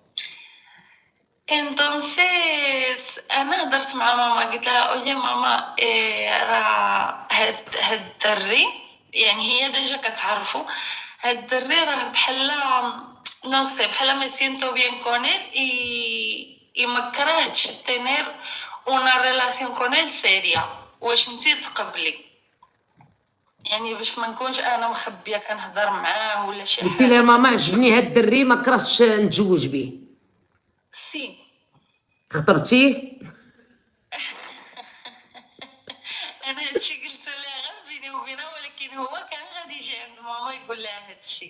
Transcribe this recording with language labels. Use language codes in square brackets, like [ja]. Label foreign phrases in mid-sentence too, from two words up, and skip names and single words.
[ar] انtonces انا هضرت مع ماما، قلت لها اوي ماما راه هاد الدري، يعني هي ديجا كتعرفو، هاد الدري راه بحال نوصي بحال [es] me siento bien con él [ar] y ما كرهتش [es] tener una relación con él seria. [ar] واش نتي تقبلي؟ يعني باش ما نكونش انا مخبيه كنهضر معاه ولا شي حاجه. قلتي لها ماما عجبني هاد الدري ما كرهتش نتزوج به؟ سي خطبتيه؟ انا هادشي قلت لها غير بيني وبينها، ولكن هو كان غادي يجي عند ماما يقول لها هادشي.